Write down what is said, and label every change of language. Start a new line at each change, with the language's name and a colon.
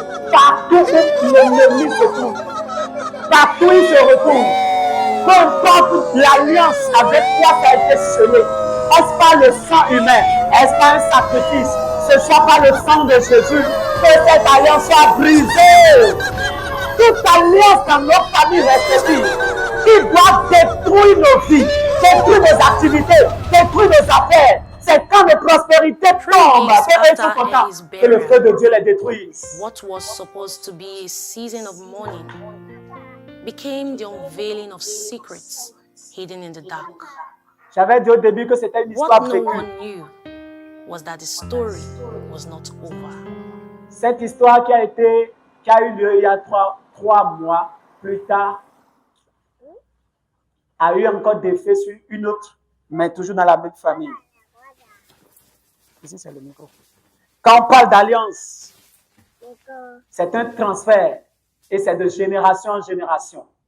French: Partout où l'ennemi se trouve, partout où il se retrouve, peu importe l'alliance avec quoi ça a été scellé, est-ce pas le sang humain, est-ce pas un sacrifice, ce soit pas le sang de Jésus, que cette alliance soit brisée. Toute alliance dans nos familles respectives qui doit détruire nos vies, détruire nos activités, détruire nos affaires. C'est quand la prospérité tombe, qu'eux sont contents, que le feu de Dieu les détruise.
English: What was supposed to be a season of mourning became the unveiling of secrets hidden in the dark.
French: J'avais dit au début que c'était une histoire
English: What no
French: précue.
English: one knew was that the story was not over.
French: Cette histoire qui a eu lieu il y a trois mois plus tard a eu encore des effets sur une autre, mais toujours dans la même famille. Ici, c'est le micro. Quand on parle d'alliance, c'est un transfert et c'est de génération en génération.